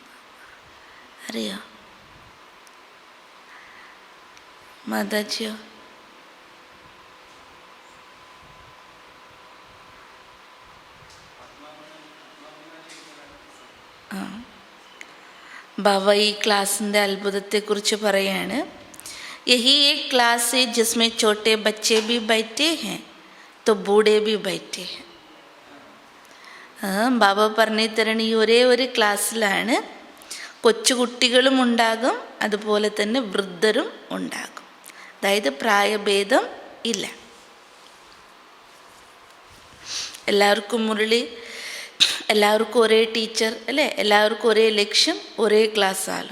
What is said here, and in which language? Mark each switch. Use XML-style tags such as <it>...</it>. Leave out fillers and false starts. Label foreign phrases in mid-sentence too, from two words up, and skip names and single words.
<ml>അറിയോ മാതാജിയോ? ബാബ ഈ ക്ലാസിൻ്റെ അത്ഭുതത്തെക്കുറിച്ച് പറയാണ്.</ml> <hi>यही एक क्लास है जिसमें छोटे बच्चे भी बैठे हैं तो बूढ़े भी बैठे हैं.</hi> <ml>ബാബ പറഞ്ഞു തരണ ഈ ഒരേ ഒരു ക്ലാസ്സിലാണ് കൊച്ചു കുട്ടികളും ഉണ്ടാകും, അതുപോലെ തന്നെ വൃദ്ധരും ഉണ്ടാകും. അതായത് പ്രായഭേദം ഇല്ല. എല്ലാവർക്കും മുരളി, എല്ലാവർക്കും ഒരേ ടീച്ചർ അല്ലേ, എല്ലാവർക്കും ഒരേ ലക്ഷ്യം, ഒരേ ക്ലാസ്സാണ്.</ml>